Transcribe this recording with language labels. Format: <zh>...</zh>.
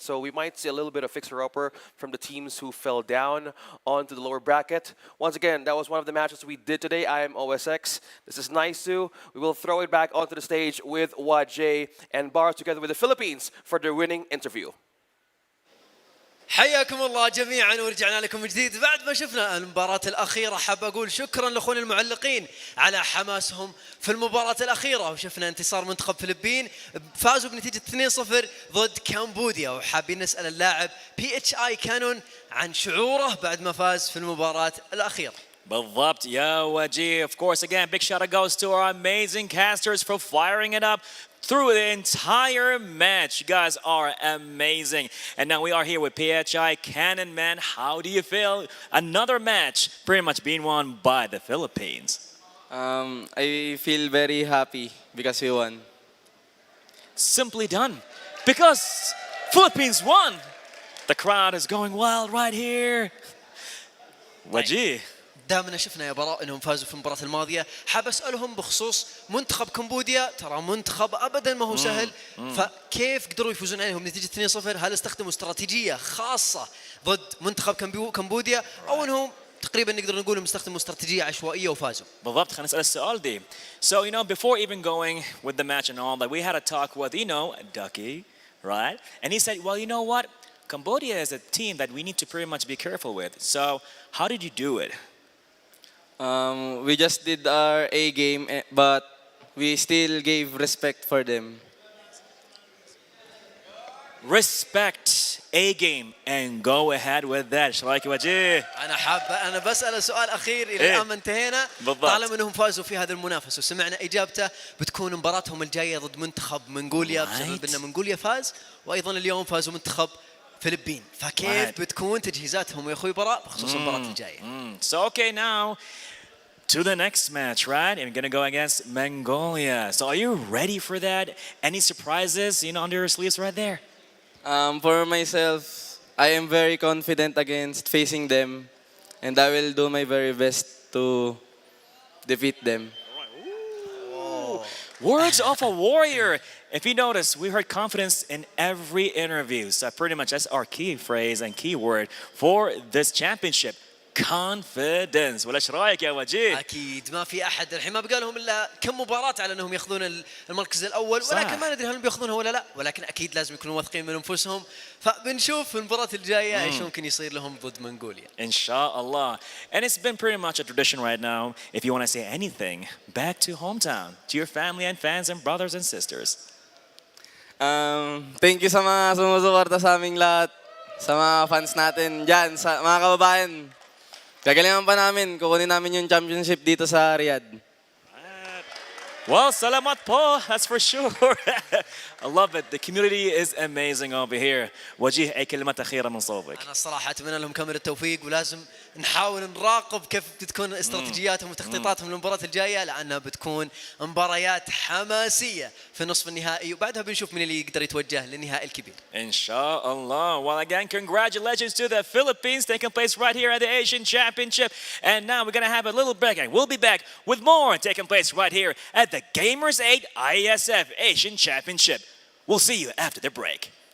<en>So we might see a little bit of fixer-upper from the teams who fell down onto the lower bracket. Once again, that was one of the matches we did today. I am OSX. This is Naisu. We will throw it back onto the stage with Wajay and Bar together with the Philippines for their winning interview.</en> <ar>حياكم الله جميعا ورجعنا لكم من جديد بعد ما شفنا المباراة الأخيرة. حاب أقول شكرا لأخونا المعلقين على حماسهم في المباراة الأخيرة، وشفنا انتصار منتخب فلبين، فازوا بنتيجة 2-0 ضد كامبوديا. وحابين نسأل اللاعب PHI كانون عن شعوره بعد ما فاز في المباراة الأخيرة. بالضبط يا وجيه.</ar> <en>Of course, again, big shout out goes to our amazing casters for firing it up. through the entire match. You guys are amazing. And now we are here with PHI Cannon Man. How do you feel? Another match pretty much being won by the Philippines. I feel very happy because we won. Simply done. Because Philippines won. The crowd is going wild right here.</en> <ar>وجيه. دامنا شفنا يا براء انهم فازوا في المباراة الماضية، حاب اسالهم بخصوص منتخب كمبوديا، ترى منتخب ابدا ما هو سهل، فكيف قدروا يفوزون عليهم نتيجة 2-0؟ هل استخدموا استراتيجية خاصة ضد منتخب كمبوديا او انهم تقريبا نقدر نقول انهم استخدموا استراتيجية عشوائية وفازوا؟ بالضبط. خلينا نسأل السؤال دي.</ar> <en>So before even going with the match and all that, we had a talk with Ducky, right? And he said, well, you know what? Cambodia is a team that we need to pretty much be careful with. So how did you do it? We just did our A game, but we still gave respect for them. Respect A game and go ahead with that.</en> <ar>ايش رايك وجيه؟ انا بسأل سؤال اخير الى الان ما انتهينا. طالما انهم فازوا في هذا المنافسه وسمعنا اجابته، بتكون مباراتهم الجايه ضد منتخب منغوليا بسبب ان منغوليا فاز، وايضا اليوم فازوا منتخب فلبين، فكيف بتكون تجهيزاتهم يا اخوي براء بخصوص المباراه الجايه؟</ar> <en>So okay, now to the next match, right? And we're gonna go against Mongolia. So are you ready for that? Any surprises, under your sleeves right there? For myself, I am very confident against facing them, and I will do my very best to defeat them. Words of a warrior. If you notice, we heard confidence in every interview. So pretty much that's our key phrase and key word for this championship. Confidence.</en> <ar>ولا ايش رايك يا وجيه؟ اكيد ما في احد الحين ما بقى لهم الا كم مباراه على انهم ياخذون المركز الاول، ولكن ما ندري هل بياخذونها ولا لا، ولكن اكيد لازم يكونوا واثقين من انفسهم، فبنشوف في المباراه الجايه ايش ممكن يصير لهم ضد منغوليا. Inshallah.</ar> <en>And it's been pretty much a tradition right now. If you want to say anything back to hometown, to your family and fans and brothers and sisters. Thank you</en> <tl>sa mga sumusuporta sa aming lahat, sa mga fans natin dyan, sa mga kababayan. Gagalingan pa namin, kukunin namin yung championship dito sa Riyadh.</tl> <en>Well,</en> <tl>salamat po,</tl> <en>that's for sure. I love it. The community is amazing over here.</en> <ar>وجيه أي كلمة أخيرة من صوبك. أنا الصراحة أتمنى لهم كامل التوفيق، ولازم نحاول نراقب كيف بتكون استراتيجياتهم وتخطيطاتهم للمباراة الجاية، لأنها بتكون مباريات حماسية في نصف النهائي، وبعدها بنشوف من اللي يقدر يتوجه للنهائي الكبير. Inshallah.</ar> <en>Well, again, congratulations to the Philippines taking place right here at the Asian Championship. And now we're going to have a little break, and we'll be back with more taking place right here at the Gamers 8 IESF Asian Championship. We'll see you after the break.</en>